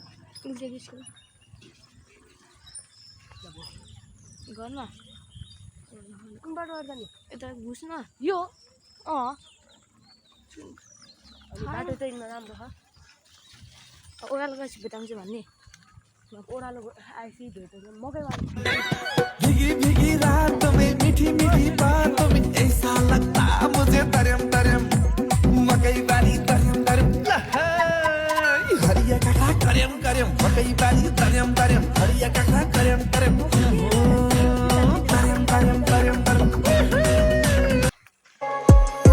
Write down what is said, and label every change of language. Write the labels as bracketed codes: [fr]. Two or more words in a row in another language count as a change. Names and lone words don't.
[ne] स्कुल घरमा कुन बाटो गर्छ नि यता घुस्न यो अनि बाटो चाहिँ नराम्रो छ ओह्रालो गएपछि भेटाउँछु भन्ने ओह्रालो आएपछि भेट्छ मकै [hi] भीगी भीगी रातों में मीठी मीठी बातों में ऐसा लगता मुझे [ne] तरम तरम मकई बारी तरम तरम हरिया काका करम करम मकई बारी तरम तरम हरिया काका करम करम तरम तरम तरम तरम